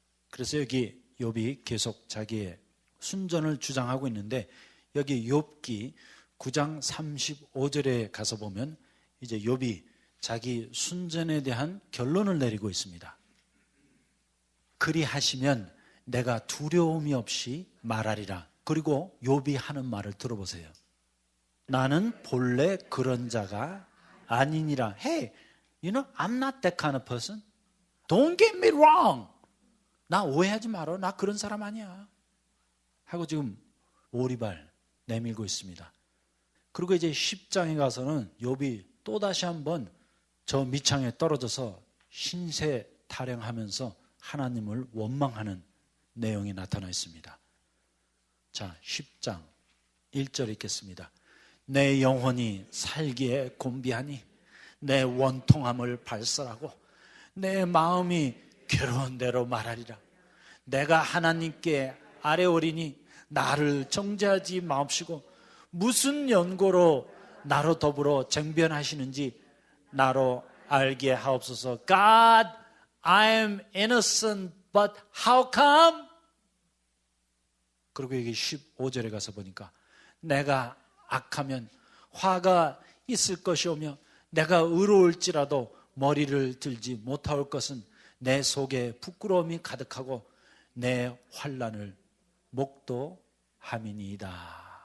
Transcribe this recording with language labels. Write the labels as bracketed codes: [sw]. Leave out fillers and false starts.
[ko] 그래서 여기 욥이 계속 자기의 순전을 주장하고 있는데 여기 욥기 9장 35절에 가서 보면 이제 욥이 자기 순전에 대한 결론을 내리고 있습니다. 그리하시면 내가 두려움이 없이 말하리라. 그리고 욥이 하는 말을 들어보세요. 나는 본래 그런 자가 아니니라. [en] Hey, you know, I'm not that kind of person. Don't get me wrong. [ko] 나 오해하지 마라. 나 그런 사람 아니야. 하고 지금 오리발 내밀고 있습니다. 그리고 이제 10장에 가서는 욥이 또다시 한번 저 밑창에 떨어져서 신세 타령하면서 하나님을 원망하는 내용이 나타나 있습니다. 자, 10장 1절 읽겠습니다. 내 영혼이 살기에 곤비하니 내 원통함을 발설하고 내 마음이 괴로운 대로 말하리라. 내가 하나님께 아뢰오리니 나를 정죄하지 마옵시고 무슨 연고로 나로 더불어 쟁변하시는지 나로 알게 하옵소서. [en] God, I am innocent, but how come? [ko] 그리고 여기 15절에 가서 보니까 내가 악하면 화가 있을 것이오며 내가 의로울지라도 머리를 들지 못할 것은 내 속에 부끄러움이 가득하고 내 환난을 목도함이니이다.